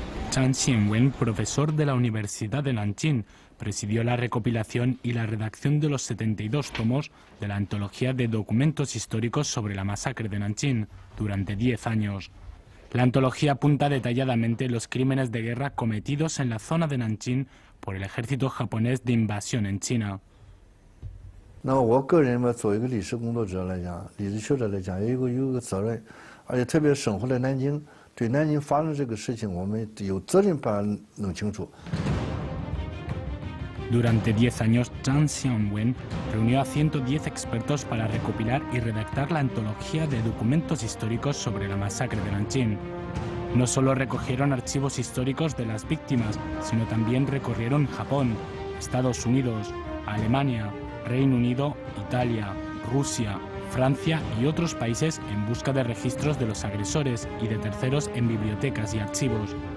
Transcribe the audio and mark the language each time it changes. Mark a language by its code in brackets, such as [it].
[es] Chan Xianwen, profesor de la Universidad de Nanjing, presidió la recopilación y la redacción de los 72 tomos de la antología de documentos históricos sobre la masacre de Nanjing durante 10 años. La antología apunta detalladamente los crímenes de guerra cometidos en la zona de Nanjing por el ejército japonés de invasión en China. [zh] 那我个人嘛，作为一个历史工作者来讲，历史学者来讲，有个责任，而且特别生活在南京。对南京发生这个事情，我们有责任把它弄清楚。 [es] Durante 10 años, Chan Xianwen reunió a 110 expertos para recopilar y redactar la antología de documentos históricos sobre la masacre de Nanjing. No solo recogieron archivos históricos de las víctimas, sino también recorrieron Japón, Estados Unidos, Alemania, Reino Unido, Italia, Rusia, Francia y otros países en busca de registros de los agresores y de terceros en bibliotecas y archivos.